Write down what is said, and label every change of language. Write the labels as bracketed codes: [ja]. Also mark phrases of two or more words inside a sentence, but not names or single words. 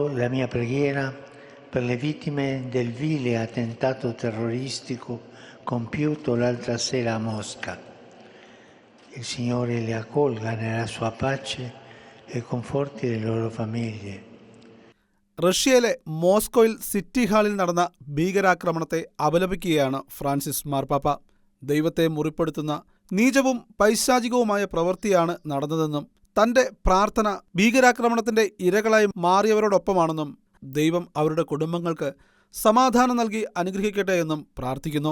[it] la mia preghiera per le vittime del vile attentato terroristico compiuto l'altra sera a Mosca. Il Signore le accolga nella sua pace e conforti le loro famiglie. [ml] റഷ്യയിലെ മോസ്കോയിൽ സിറ്റി ഹാളിൽ നടന്ന ഭീകരാക്രമണത്തെ അപലപിക്കുകയാണ് ഫ്രാൻസിസ് മാർപ്പാപ്പ. ദൈവത്തെ മുറിപ്പെടുത്തുന്ന നീചവും പൈശാചികവുമായ പ്രവൃത്തിയാണ് നടന്നതെന്നും തന്റെ പ്രാർത്ഥന ഭീകരാക്രമണത്തിന്റെ ഇരകളായി മാറിയവരോടൊപ്പമാണെന്നും ദൈവം അവരുടെ കുടുംബങ്ങൾക്ക് സമാധാനം നൽകി അനുഗ്രഹിക്കട്ടെ എന്നും പ്രാർത്ഥിക്കുന്നു.